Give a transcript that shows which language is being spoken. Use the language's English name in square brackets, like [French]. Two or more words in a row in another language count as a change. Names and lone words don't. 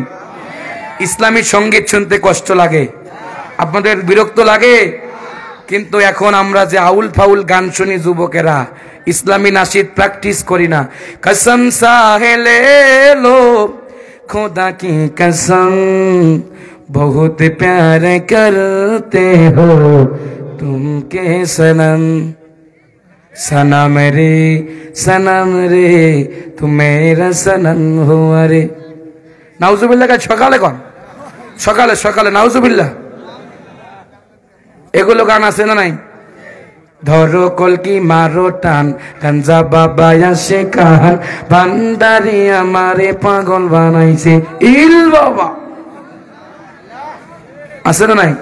[Bangla] ইসলামী সঙ্গীত শুনতে কষ্ট লাগে, আপনাদের বিরক্ত লাগে, কিন্তু এখন আমরা যে আউল ফাউল গান শুনি যুবকেরা, ইসলামী নাশিদ প্র্যাকটিস করি না। [Hindi] कसम साहेले लो खुदा की कसम बहुत प्यार करते हो तुम के सनम, सनम रे तू मेरा सनम हुआ रे। [Bangla] नाउजुबिल्लाह का সকালে কোন সকালে সকালে নাউজুবিল্লাহ এগুলো গান আছে না নাই? ধরো কলকি মারো টান গাঞ্জা বাবা আসে কান বান্দারি আমারে পাগল বানাইছে ইল বাবা আছে না নাই?